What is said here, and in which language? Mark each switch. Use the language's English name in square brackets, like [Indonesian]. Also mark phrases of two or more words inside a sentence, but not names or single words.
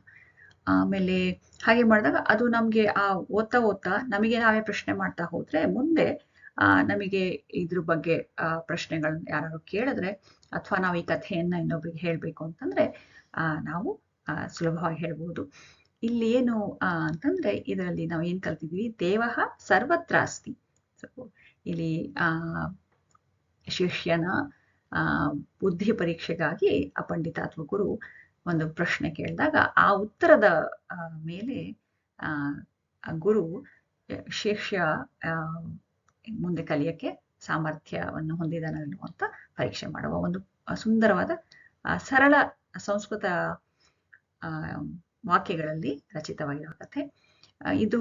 [Kannada] ಆಮೇಲೆ ಹಾಗೆ ಮಾಡಿದಾಗ ಅದು ನಮ್ಗೆ ಓದ್ತಾ ನಮಗೆ ನಾವೇ ಪ್ರಶ್ನೆ ಮಾಡ್ತಾ ಹೋದ್ರೆ ಮುಂದೆ ನಮಗೆ ಇದ್ರ ಬಗ್ಗೆ ಪ್ರಶ್ನೆಗಳನ್ನ ಯಾರು ಕೇಳಿದ್ರೆ, ಅಥವಾ ನಾವು ಈ ಕಥೆಯನ್ನ ಇನ್ನೊಬ್ರಿಗೆ ಹೇಳ್ಬೇಕು ಅಂತಂದ್ರೆ ನಾವು ಸುಲಭವಾಗಿ ಹೇಳ್ಬೋದು. ಇಲ್ಲಿ ಏನು ಅಂತಂದ್ರೆ ಇದರಲ್ಲಿ ನಾವು ಏನ್ ಕಲ್ತಿದ್ವಿ, [Sanskrit] ದೇವಃ ಸರ್ವತ್ರ ಅಸ್ತಿ. [Kannada] ಸೊ ಇಲ್ಲಿ ಶಿಷ್ಯನ ಬುದ್ಧಿ ಪರೀಕ್ಷೆಗಾಗಿ ಆ ಪಂಡಿತ ಅಥವಾ ಗುರು ಒಂದು ಪ್ರಶ್ನೆ ಕೇಳಿದಾಗ ಆ ಉತ್ತರದ ಮೇಲೆ ಗುರು ಶಿಷ್ಯ ಮುಂದೆ ಕಲಿಯಕ್ಕೆ ಸಾಮರ್ಥ್ಯವನ್ನು ಹೊಂದಿದಾನ ಅಂತ ಪರೀಕ್ಷೆ ಮಾಡುವ ಒಂದು ಸುಂದರವಾದ ಸರಳ ಸಂಸ್ಕೃತ ವಾಕ್ಯಗಳಲ್ಲಿ ರಚಿತವಾಗಿರುವ ಕಥೆ ಇದು.